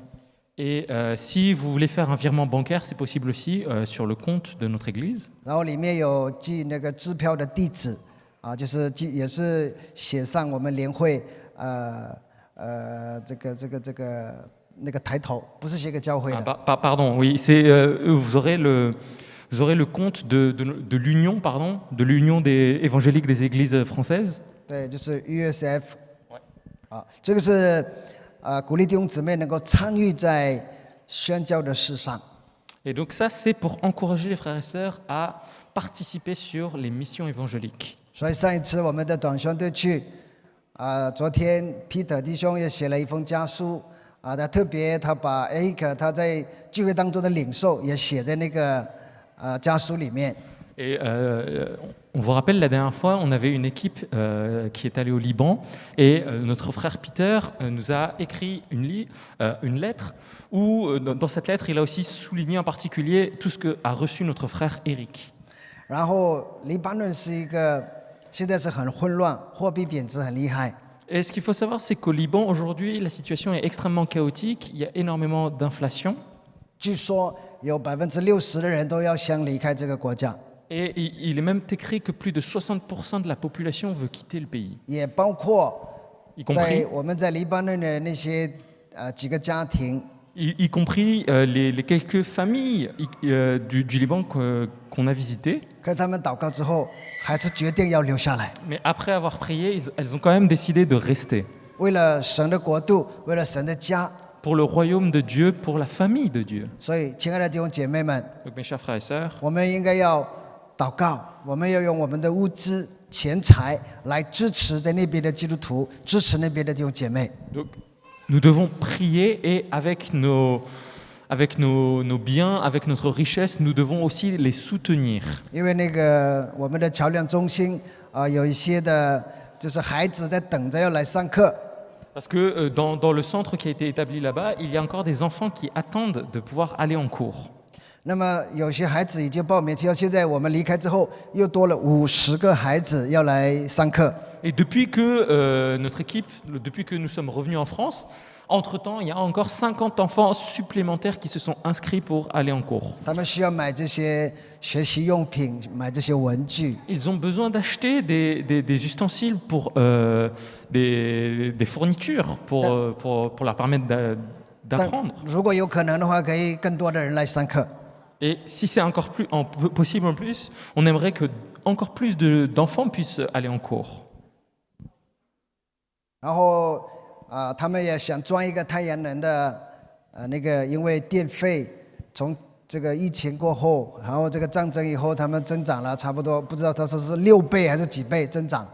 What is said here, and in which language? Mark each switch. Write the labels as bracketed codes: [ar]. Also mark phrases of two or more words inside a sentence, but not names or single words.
[fr] Et si vous voulez faire un virement bancaire, c'est possible aussi sur le compte de notre église. [zh] 然后里面有寄那个支票的地址，就是也是写上我们联会那个抬头，不是写给教会的。 [fr] Pardon, oui, c'est vous aurez le compte de l'union, pardon, de l'union des évangéliques des églises françaises. [zh] 对，就是 USF。这个是鼓励弟兄姊妹能够参与在宣教的事上。 [fr] Et donc ça, c'est pour encourager les frères et sœurs à participer sur les missions évangéliques. [zh] 所以上一次我们的短宣队去，昨天 Peter 弟兄也写了一封家书，他特别他把 Eric 他在聚会当中的领受也写在那个家书里面。 [fr] Et on vous rappelle, la dernière fois, on avait une équipe qui est allée au Liban et notre frère Peter nous a écrit une lettre où, dans cette lettre, il a aussi souligné en particulier tout ce qu'a reçu notre frère Eric. [zh] 然后黎巴嫩是一个现在是很混乱，货币贬值很厉害。 [fr] Et ce qu'il faut savoir, c'est qu'au Liban, aujourd'hui, la situation est extrêmement chaotique, il y a énormément d'inflation. [zh] 据说有60%的人都要想离开这个国家。 [fr] Et il est même écrit que plus de 60% de la population veut quitter le pays. [zh] 也包括 [fr] Y [zh] 在 [fr] compris, [zh] 我们在黎巴嫩的那些几个家庭， [fr] y compris les quelques familles du Liban qu'on a visitées. [zh] 可是他们祷告之后，还是决定要留下来， [fr] Mais après avoir prié, elles ont quand même décidé de rester. [zh] 为了神的国度，为了神的家。 [fr] Pour le royaume de Dieu, pour la famille de Dieu. [zh] 所以，亲爱的弟兄姐妹们， [fr] Donc mes chers frères et sœurs, [zh] 我们应该要祷告，我们要用我们的物资、钱财来支持在那边的基督徒，支持那边的弟兄姐妹。 [fr] donc, nous devons prier et avec nos biens, avec notre richesse, nous devons aussi les soutenir. [zh] 因为那个我们的桥梁中心有一些的，就是孩子在等着要来上课。 [fr] Parce que dans le centre qui a été établi là-bas, il y a encore des enfants qui attendent de pouvoir aller en cours. [zh] 那么有些孩子已经报名，到现在我们离开之后，又多了50个孩子要来上课。 [fr] Et depuis que notre équipe, depuis que nous sommes revenus en France, entre-temps, il y a encore 50 enfants supplémentaires qui se sont inscrits pour aller en cours. [zh] 他们需要买这些学习用品，买这些文具。 [fr] Ils ont besoin d'acheter des ustensiles pour des fournitures pour leur permettre [zh] 但 [fr] d'apprendre. [zh] 如果有可能的话，可以更多的人来上课。 [fr] Et si c'est encore plus possible en plus, on aimerait que encore plus d'enfants puissent aller en cours. [zh] 然后他们也想装一个太阳能的那个，因为电费从这个疫情过后，然后这个战争以后，他们增长了差不多，不知道他说是6倍还是几倍增长。